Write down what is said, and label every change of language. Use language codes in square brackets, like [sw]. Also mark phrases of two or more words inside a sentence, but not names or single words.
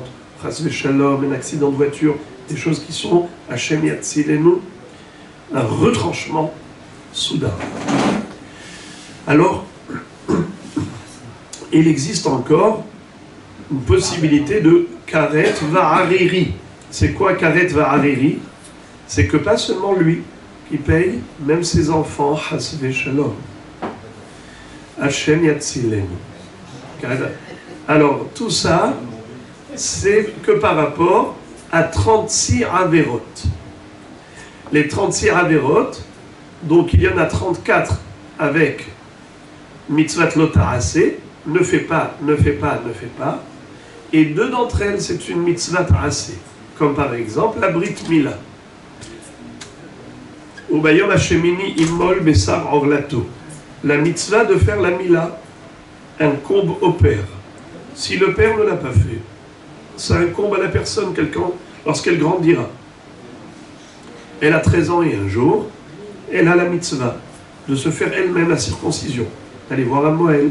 [he] חס ושלום, [fr] un accident de voiture, des choses qui sont [he] השם יצילנו, [fr] un retranchement soudain. Alors, il existe encore une possibilité de [he] כרת וערירי. [fr] C'est quoi [he] כרת וערירי? [fr] C'est que pas seulement lui qui paye, même ses enfants, [he] חס ושלום. השם יצילנו. [fr] Alors, tout ça, c'est que par rapport à 36 averot. Les 36 averot, donc il y en a 34 avec [he] מצוות לא תעשה, [fr] ne fais pas, ne fais pas, ne fais pas, et 2 d'entre elles, c'est une [he] מצוה תעשה, [fr] comme par exemple la [he] ברית מילה. Ou ביום השמיני ימול בשר ערלתו. [fr] La mitzvah de faire la Mila incombe au père. Si le père ne l'a pas fait, ça incombe à la personne lorsqu'elle grandira. Elle a 13 ans et un jour, elle a la mitzvah de se faire elle-même la circoncision, d'aller voir un Moël.